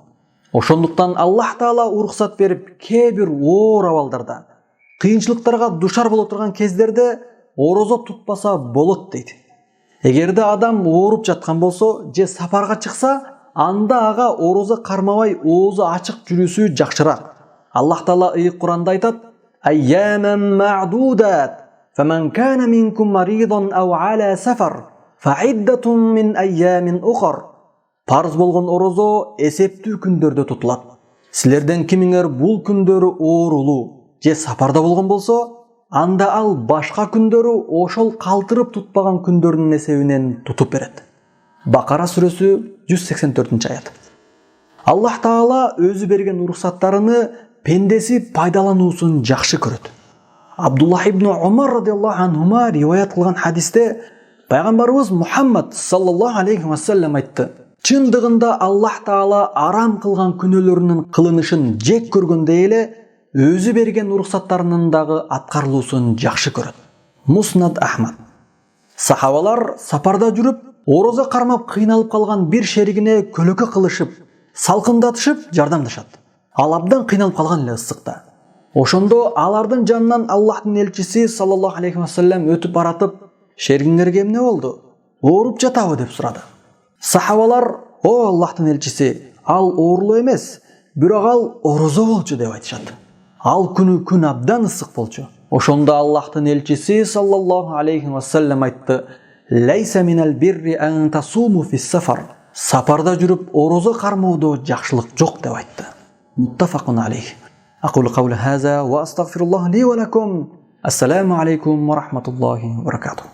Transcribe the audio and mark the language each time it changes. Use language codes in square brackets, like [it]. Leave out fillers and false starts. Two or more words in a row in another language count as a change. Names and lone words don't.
[ky] Ошондуктан Аллах Таала уруксат берип, кээ бир оор абалдарда, кыйынчылыктарга душар боло турган кездерде орозо тутпаса болот дейт. Эгерде адам ооруп жаткан болсо же сапарга чыкса, анда ага орозо кармабай оозу ачык жүрүүсү жакшыраак. Аллах Таала ыйык Куранда айтат: [ar] "أياما معدودات فمن كان منكم مريضا أو على سفر فعدة من أيام أخر." [ky] Парз болгон орозо эсептүү күндөрдө тутулат. Силерден кимиңер бул күндөрү оорулуу же сапарда болгон болсо, анда ал башка күндөрү ошол калтырып тутпаган күндөрдүн эсебинен тутуп берет. Бакара сүрөсү 184-аят. Аллах Таала өзү берген уруксаттарыны пендеси пайдалануусун жакшы көрөт. Абдуллах ибн Умар [ar] رضي الله عنهما [ky] риваят кылган хадисте пайгамбарыбыз Мухаммад [ar] صلى الله عليه وسلم [ky] айтты: "Чындыгында Аллах Таала арам кылган күнөөлөрүнүн кылынышын жек көргөндөй эле, өзү берген уруксаттарынын дагы аткарылуусун жакшы көрөт." Муснад Ахмад. Сахабалар сапарда жүрүп, орозо кармап кыйналып калган бир шеригине көлөкө кылышып, салкындатышып жардамдашат. Ал абдан кыйналып калган эле ысыкта. Ошондо алардын жанынан Аллахтын элчиси [ar] صلى الله عليه وسلم [ky] өтүп баратып, "Шеригиңерге эмне болду? Ооруп жатабы?" деп сурады. Сахабалар: "О Аллахтын элчиси, ал оорулуу эмес, бирок ал орозо болчу" деп айтышат. Ал күнү күн абдан ысык болчу. Ошондо Аллахтын элчиси [ar] صلى الله عليه وسلم [ky] айтты: [ar] "ليس من البر أن تصوموا في السفر." [ky] Сапарда жүрүп орозо кармоодо жакшылык жок деп айтты. [ar] متفق عليه. أقول قولي هذا وأستغفر الله لي ولكم. السلام عليكم ورحمة الله وبركاته.